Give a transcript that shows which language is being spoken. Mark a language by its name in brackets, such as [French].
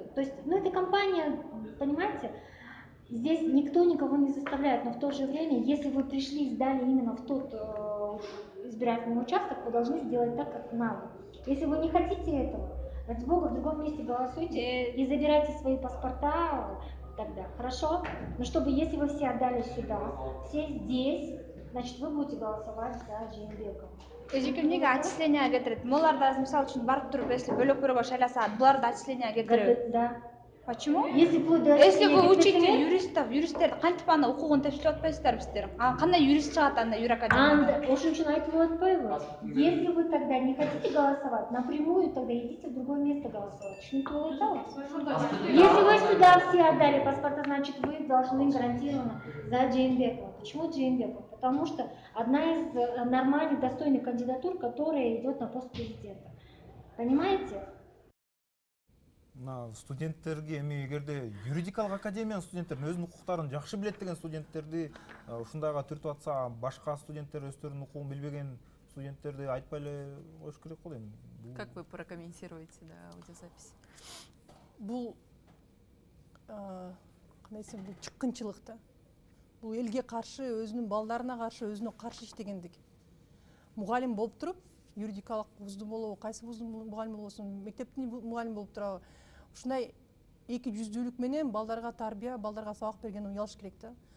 [Russian] То есть, ну, эта компания, понимаете, здесь никто никого не заставляет, но в то же время, если вы пришли и сдали именно в тот избирательный участок, вы должны сделать так, как надо. Если вы не хотите этого, ради бога, в другом месте голосуйте и забирайте свои паспорта тогда, хорошо? Но чтобы, если вы все отдали сюда, все здесь, значит, вы будете голосовать за Джеймбекова. [Kyrgyz] Эмнеге отчисление кетирет? Булар да мисалы үчүн барып туруп, если бөлөк бирөөгө шайласа, булар да отчисление кетирет. [Russian] Да. Почему? Если вплоть до Если вы осуществления учите ГПТ, [Kyrgyz] юристтерди кантип аны окугун тепшилип атпайсыздар биздер? Кандай юрист чыгат анда юракадемияда? ошон үчүн айтып атпайбы? [Russian] Если вы тогда не хотите голосовать, напрямую тогда идите в другое место голосовать. [Kyrgyz] Түшүнүктүү болуп атабы? [Russian] Если вы сюда все отдали паспорта, значит вы должны гарантированно за Джейнбекова. Почему Джейнбекова? Потому что одна из нормальных, достойных кандидатур, которая идет на пост президента. Понимаете? [Kyrgyz] Мына студенттерге эми эгерде юридикалык академиянын студенттерин өзүнүн укуктарын жакшы билет деген студенттерди ушундайга түртүп атса, башка студенттер өздөрүнүн укугун билбеген студенттерди айтпай эле коюш керек го дейм. [Russian] Как вы прокомментируете, да, аудиозапись? [Kyrgyz] Бул кандай десем, бул чыккынчылык да. Бул элге каршы, өзүнүн балдарына каршы, өзүнө каршы иштегендик. Мугалим болуп туруп, юридикалык вузду болобу, кайсы вуздун мугалими болсун, мектептин мугалими болуп турабы, ушундай эки жүздүүлүк менен балдарга тарбия, балдарга сабак берген уялыш керек да.